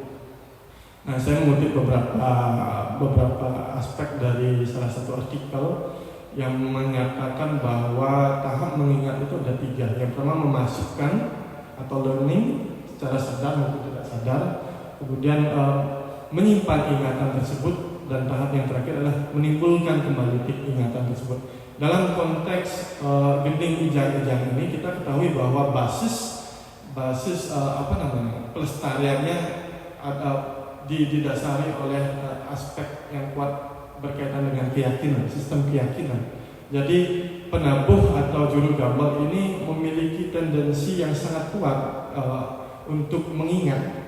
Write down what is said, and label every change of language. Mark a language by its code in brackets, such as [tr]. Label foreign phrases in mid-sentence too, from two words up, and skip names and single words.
[id] Nah, saya mengutip beberapa aspek dari salah satu artikel yang menyatakan bahwa tahap mengingat itu ada 3. Yang pertama memasukkan atau learning secara sadar maupun tidak sadar, kemudian menyimpan ingatan tersebut, dan tahap yang terakhir adalah menimbulkan kembali ingatan tersebut. Dalam konteks gending ijang-ijang ini kita ketahui bahwa basis pelestariannya didasari oleh aspek yang kuat berkaitan dengan keyakinan, sistem keyakinan. Jadi penabuh atau juru gambel ini memiliki tendensi yang sangat kuat untuk mengingat.